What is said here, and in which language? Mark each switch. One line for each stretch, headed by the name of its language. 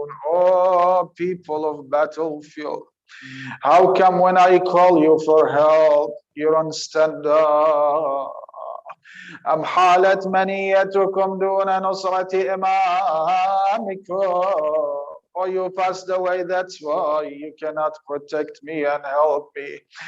English: Oh, people of battlefield, how come when I call you for help, you don't stand up?
Arabic: أم حالت منيتكم دون نصرة إمامكم.
English: Or you passed away, that's why you cannot protect me and help me.